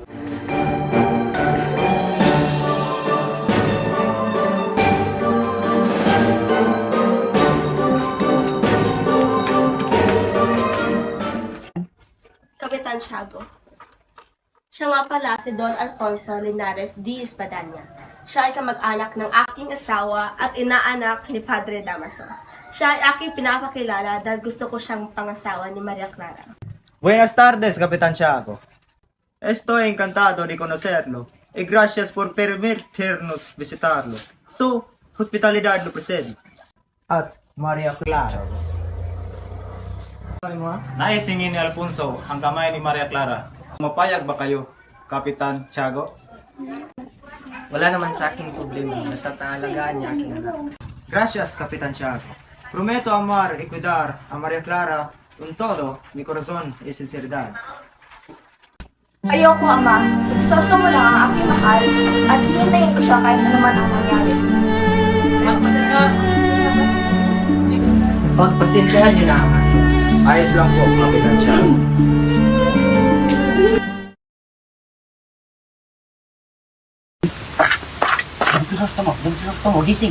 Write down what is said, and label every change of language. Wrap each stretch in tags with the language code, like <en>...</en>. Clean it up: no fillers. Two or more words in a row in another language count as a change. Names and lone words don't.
<tl>Kapitan Tiago. Siya nga pala si Don Alfonso Linares D. Espadanya. Siya ay kamag-anak ng aking asawa at inaanak ni Padre Damaso. Siya ay aking pinapakilala dahil gusto ko siyang pangasawa ni Maria Clara.</tl> <es>Buenas tardes, Kapitan Tiago. Estoy encantado de conocerlo y gracias por permitirnos visitarlo. Su hospitalidad lo precede.</es> <tl>At Maria Clara. Naisingin ni Alfonso ang kamay ni Maria Clara. Mapayag ba kayo, Kapitan Tiago? Wala naman sa aking problema, basta taalagaan niya aking anak.</tl> <es>Gracias, Kapitan Tiago. Prometo amar y cuidar a Maria Clara con todo mi corazón y sinceridad.</es> <tl>Ayoko, Ama. Gusto mo lang ang aking mahal at hihintayin ko siya kahit ano man ang mangyari. Pagpasensyahan niyo na, Ama. Ayos lang po, Kapitan Tiago. Don Crisostomo, gising.</tl>